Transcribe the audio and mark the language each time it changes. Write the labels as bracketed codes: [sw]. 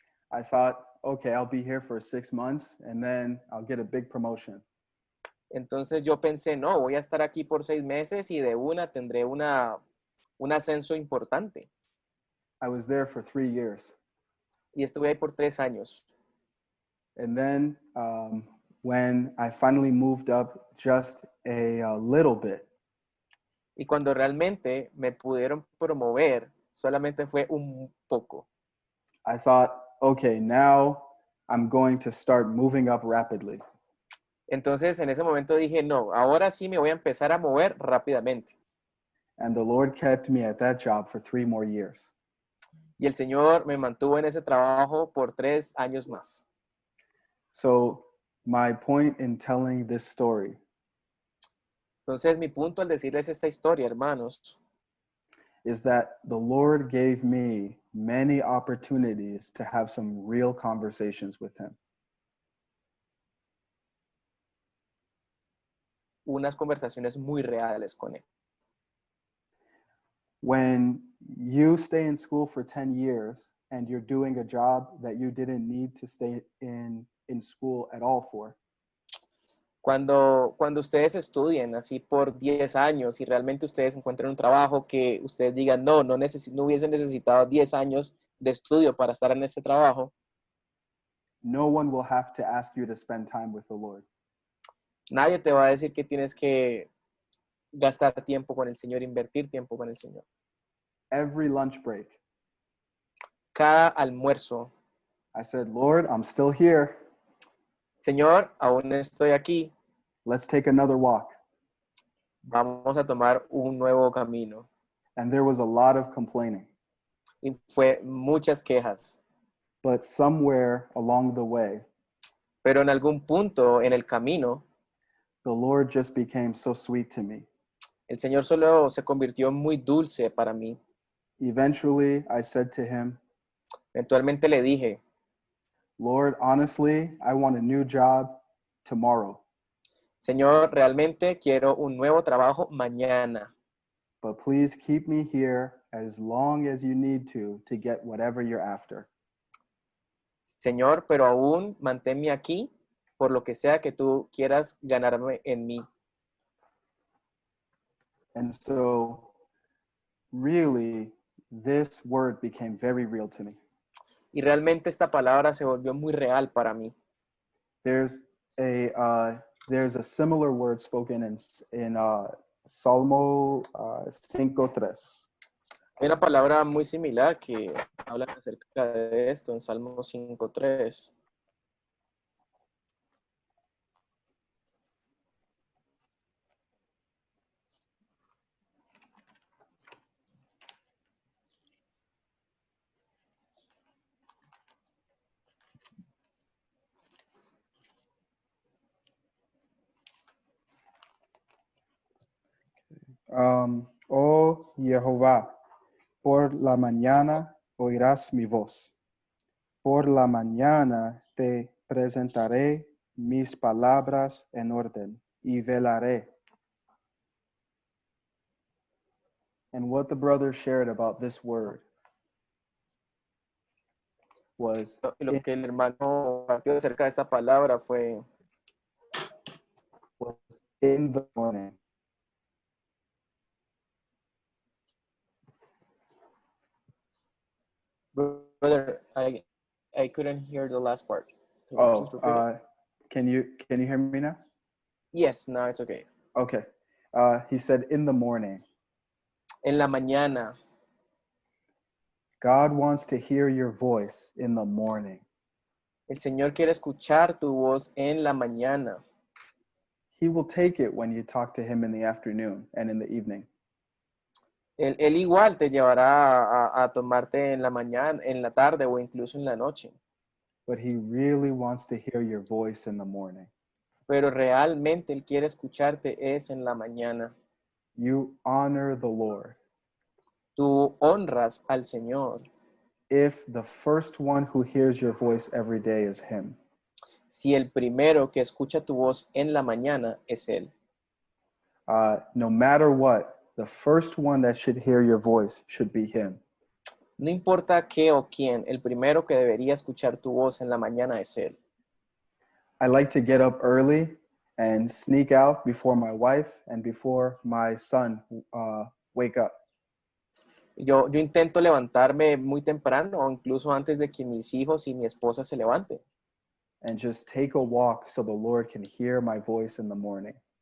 [en] I thought, okay, I'll be here for 6 months and then I'll get a big promotion. [es] Entonces yo pensé, no, voy a estar aquí por 6 meses y de una tendré un ascenso importante. [en] I was there for 3 years. [es] Y estuve ahí por 3 años. [en] And then when I finally moved up just a little bit, [es] Y cuando realmente me pudieron promover, solamente fue un poco. [en] I thought, okay, now I'm going to start moving up rapidly. [es] Entonces en ese momento dije, no, ahora sí me voy a empezar a mover rápidamente. [en] And the Lord kept me at that job for 3 more years. [es] Y el Señor me mantuvo en ese trabajo por 3 años más. [en] So my point in telling this story [es] Entonces mi punto al decirles esta historia, hermanos, [en] is that the Lord gave me many opportunities to have some real conversations with him. [es] unas conversaciones muy reales con Él. [en] When you stay in school for 10 years and you're doing a job that you didn't need to stay in school at all for, [es] Cuando ustedes estudien así por 10 años y realmente ustedes encuentren un trabajo que ustedes digan, no hubiesen necesitado 10 años de estudio para estar en este trabajo, [en] no one will have to ask you to spend time with the Lord. [es] nadie te va a decir que tienes que gastar tiempo con el Señor, invertir tiempo con el Señor. [en] Every lunch break, [es] Cada almuerzo, [en] I said, Lord, I'm still here. [es] Señor, aún estoy aquí, [en] Let's take another walk. [es] vamos a tomar un nuevo camino. [en] And there was a lot of complaining. [es] Y fue muchas quejas, [en] But somewhere along the way, [es] pero en algún punto en el camino, [en] the Lord just became so sweet to me. [es] el Señor solo se convirtió muy dulce para mí. [en] Eventually, I said to him, [es] Eventualmente le dije, [en] Lord, honestly, I want a new job tomorrow, [es] Señor, realmente quiero un nuevo trabajo mañana, [en] but please keep me here as long as you need to get whatever you're after. [es] Señor, pero aún manténme aquí por lo que sea que tú quieras ganarme en mí. [en] And so, really, this word became very real to me. [es] Y realmente esta palabra se volvió muy real para mí. [en] There's a similar word spoken in Salmo 5:3. [es] Hay una palabra muy similar que habla acerca de esto en Salmo 5:3. Oh Jehová, por la mañana oirás mi voz. Por la mañana te presentaré mis palabras en orden y velaré. [en] And what the brothers shared about this word was [es] Lo que el hermano compartió acerca de esta palabra fue [en] in the morning. Brother, I couldn't hear the last part. Can you please repeat it? Can you hear me now? Yes, now it's okay. Okay. He said, in the morning. [es] En la mañana. [en] God wants to hear your voice in the morning. [es] El Señor quiere escuchar tu voz en la mañana. [en] He will take it when you talk to him in the afternoon and in the evening. [es] Él igual te llevará a tomarte en la mañana, en la tarde o incluso en la noche. [en] But he really wants to hear your voice in the morning. [es] Pero realmente Él quiere escucharte es en la mañana. [en] You honor the Lord [es] Tú honras al Señor [en] if the first one who hears your voice every day is him. [es] si el primero que escucha tu voz en la mañana es Él. [en] No matter what, the first one that should hear your voice should be him. [es] No importa qué o quién, el primero que debería escuchar tu voz en la mañana es Él. [en] I like to get up early and sneak out before my wife and before my son wake up. [es] Yo intento levantarme muy temprano o incluso antes de que mis hijos y mi esposa se levanten. [en] And just take a walk so the Lord can hear my voice in the morning.